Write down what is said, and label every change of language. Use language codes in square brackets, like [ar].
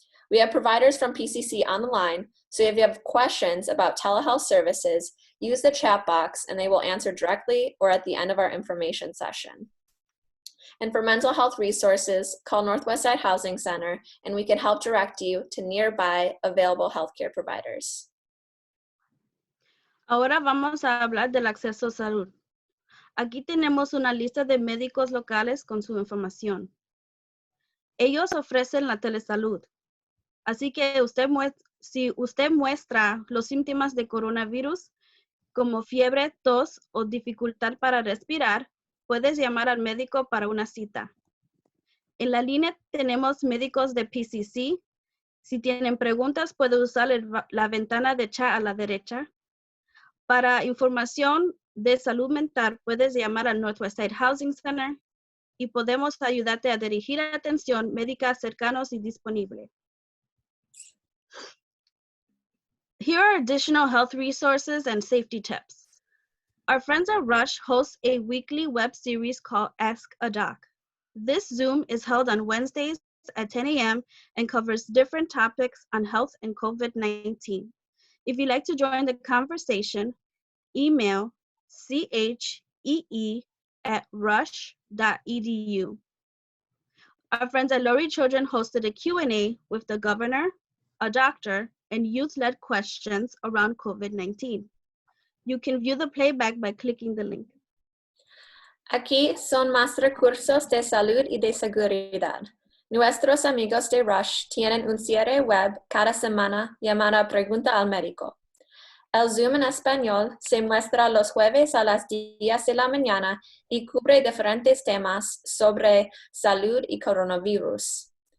[en] We have providers from PCC on the line, so if you have questions about telehealth services, use the chat box and they will answer directly or at the end of our information session. And for mental health resources, call Northwest Side Housing Center and we can help direct you to nearby available healthcare providers. [es] Ahora vamos a hablar del acceso a salud. Aquí tenemos una lista de médicos locales con su información. Ellos ofrecen la telesalud. Así que si usted muestra los síntomas de coronavirus, como fiebre, tos o dificultad para respirar, puedes llamar al médico para una cita. En la línea tenemos médicos de PCC. Si tienen preguntas, puede usar la ventana de chat a la derecha. Para información de salud mental, puedes llamar al Northwest Side Housing Center y podemos ayudarte a dirigir atención médica cercanos y disponible. [en] Here are additional health resources and safety tips. Our friends at Rush host a weekly web series called Ask a Doc. This Zoom is held on Wednesdays at 10 a.m. and covers different topics on health and COVID-19. If you'd like to join the conversation, email chee@rush.edu. Our friends at Lurie Children hosted a Q&A with the governor, a doctor, and youth-led questions around COVID-19. You can view the playback by clicking the link. [es] Aquí son más recursos de salud y de seguridad. Nuestros amigos de Rush tienen un cierre web cada semana llamada Pregunta al Médico. El Zoom en español se muestra los jueves a las 10 de la mañana y cubre diferentes temas sobre salud y coronavirus.